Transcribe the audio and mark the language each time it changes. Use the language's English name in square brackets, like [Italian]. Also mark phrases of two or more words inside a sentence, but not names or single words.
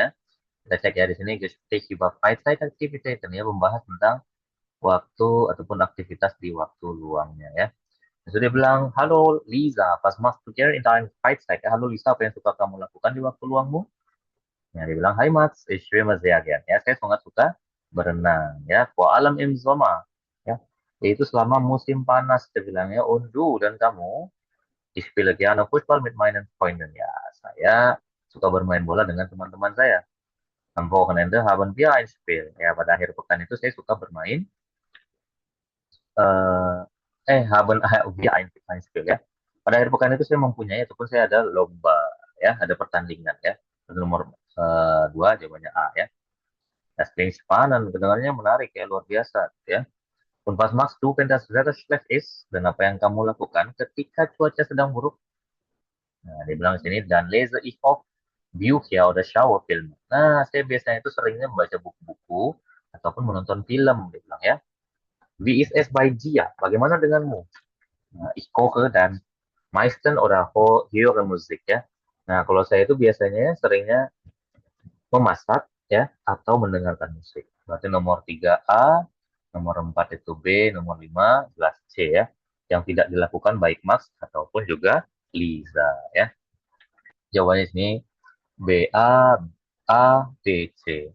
[Indonesian] Kita cek ya di sini [German] Gespräch über Freizeitaktivitäten [Indonesian] ya, membahas tentang waktu ataupun aktivitas di waktu luangnya ya. Terus dia bilang, halo Lisa, [German] was machst du gerne in deiner Freizeit? [Indonesian] Ya, halo Lisa, apa yang suka kamu lakukan di waktu luangmu? Ya, dia bilang, [German] Hai Max, ich schwimme sehr gern. [Indonesian] Ya, saya sangat suka berenang. Ya, [German] vor allem im Sommer. [Indonesian] Ya, yaitu selama musim panas, dia bilang ya. [German] Und du [Indonesian] dan kamu, [German] ich spiele gerne Fußball mit meinen Freunden. [Indonesian] Ya, saya suka bermain bola dengan teman-teman saya. [German] Am Wochenende haben wir ein Spiel. [Indonesian] Ya, pada akhir pekan itu saya suka bermain eh [German] haben wir ein Spiel [Indonesian] ya. Pada akhir pekan itu saya mempunyai ataupun saya ada lomba ya, ada pertandingan ya. Nomor dua jawabannya A ya. [German] Das klingt spannend, [Indonesian] kedengarannya menarik ya, luar biasa ya. [German] Und was machst du, wenn das Wetter schlecht ist? [Indonesian] Dan apa yang kamu lakukan ketika cuaca sedang buruk? Nah, dia bilang di sini, [German] dan lese ich oft Bücher oder schaue Filme. [Indonesian] Nah, saya biasanya itu seringnya membaca buku-buku ataupun menonton film, dia bilang ya. [German] Wie ist es bei dir? [Indonesian] Bagaimana denganmu? Nah, [German] ich koche dan meisten oder höre Musik ya. [Indonesian] Nah, kalau saya itu biasanya seringnya memasak ya atau mendengarkan musik. Berarti nomor 3A, nomor 4 itu B, nomor 5 jelas C ya. Yang tidak dilakukan baik Max ataupun juga Liza ya. Jawabannya sini B A A B C.